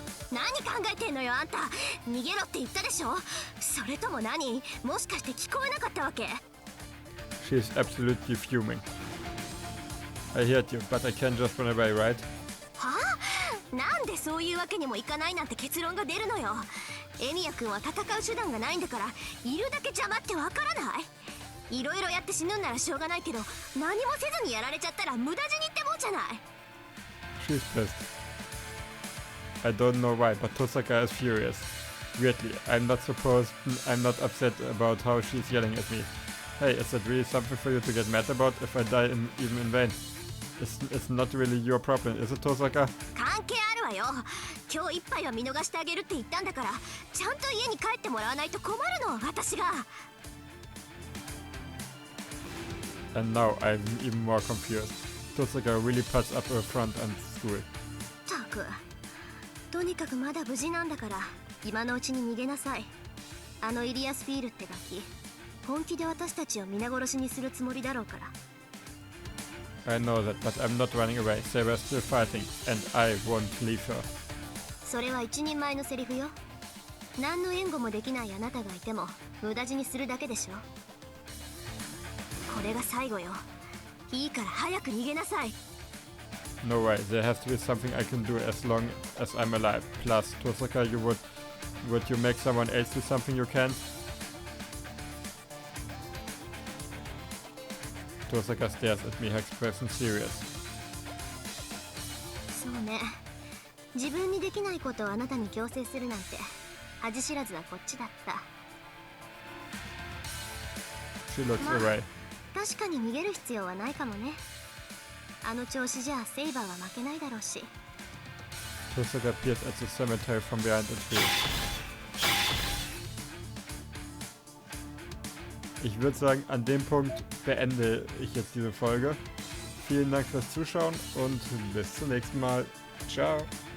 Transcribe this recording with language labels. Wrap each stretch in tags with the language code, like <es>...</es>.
<ja>何考えてんのよあんた。逃げろって言ったでしょ。それとも何？もしかして聞こえなかったわけ？</ja> <en>She is absolutely fuming. I heard you, but I can't just run away, right?</en> <ja>はあ？なんでそういうわけにもいかないなんて結論が出るのよ。エミヤ君は戦う手段がないんだから、いるだけ邪魔ってわからない？いろいろやって死ぬんならしょうがないけど、何もせずにやられちゃったら無駄死にってもんじゃない。</ja> <en>She's pissed. I don't know why, but Tosaka is furious. Weirdly, I'm not upset about how she's yelling at me. Hey, is that really something for you to get mad about if I die even in vain? It's not really your problem, is it, Tosaka?</en> <ja>関係あるわよ。今日一杯は見逃してあげるって言ったんだから、ちゃんと家に帰ってもらわないと困るの、私が。</ja> <en>And now I'm even more confused. Tosaka really puts up a front and school.</en> <ja>たく、とにかくまだ無事なんだから、今のうちに逃げなさい。あのイリアスフィールってガキ、本気で私たちを皆殺しにするつもりだろうから。</ja> <en>I know that, but I'm not running away. Saber is still fighting, and I won't leave her. それは一人前のセリフよ。何の援護もできないあなたがいても無駄死にするだけでしょ。これが最後よ。いいから早く逃げなさい。 No way, there has to be something I can do as long as I'm alive. Plus, Tosaka, would you make someone else do something you can't? Tosaka stares at me, her expression serious.</en> <ja>そうね。自分にできないことをあなたに強制するなんて恥知らずはこっちだった。</ja> <en>She looks away.</en> <ja>確かに逃げる必要はないかもね。あの調子じゃセイバーは負けないだろうし。</ja> <en>Tosaka appears at the cemetery from behind a tree.</en> <de>Ich würde sagen, an dem Punkt beende ich jetzt diese Folge. Vielen Dank fürs Zuschauen und bis zum nächsten Mal. Ciao.</de>